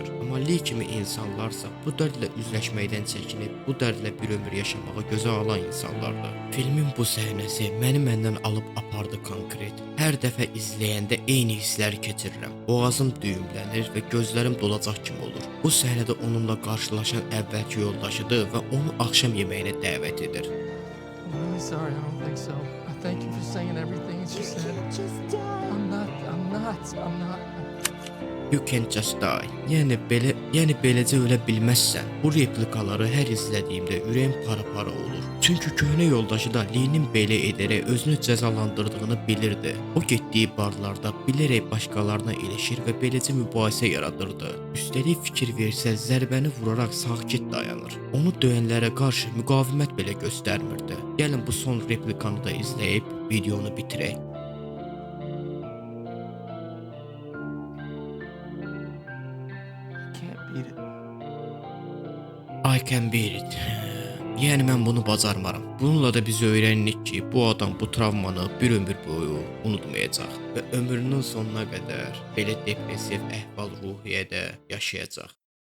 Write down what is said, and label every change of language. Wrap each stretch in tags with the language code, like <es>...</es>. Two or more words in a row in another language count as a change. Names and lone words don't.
<az>Amma Lee kimi insanlarsa bu dərdlə üzləşməkdən çəkinib, bu dərdlə bir ömür yaşamağı gözə alan insanlardır. Filmin bu səhnəsi məni məndən alıb apardı konkret. Hər dəfə izləyəndə eyni hissləri keçirirəm. Boğazım düyümlənir və gözlərim dolacaq kimi olur. Bu səhnədə onunla qarşılaşan əvvəlki yoldaşıdır və onu axşam yeməyinə dəvət edir.</az> <en>I'm really sorry, I don't think so. I thank you for saying everything that you said. Just die. I'm not. You can just die.</en> <az>Yəni beləcə ölə bilməzsən. Bu replikaları hər izlədiyimdə ürəyim para-para olur. Çünki köhnə yoldaşı da Lee-nin belə edərək özünü cəzalandırdığını bilirdi. O getdiyi barlarda bilərək başqalarına ilişir və beləcə mübahisə yaradırdı. Üstəlik fikir versə zərbəni vuraraq sakit dayanır. Onu döyənlərə qarşı müqavimət belə göstərmirdi. Gəlin bu son replikanı da izləyib videonu bitirək.</az> <en>I can't beat it. I can beat it.</en> <az>Yəni mən bunu bacarmaram. Bununla da biz öyrənirik ki, bu adam bu travmanı bir ömür boyu unutmayacaq və ömrünün sonuna qədər belə depressiv əhval-ruhiyyədə yaşayacaq.</az>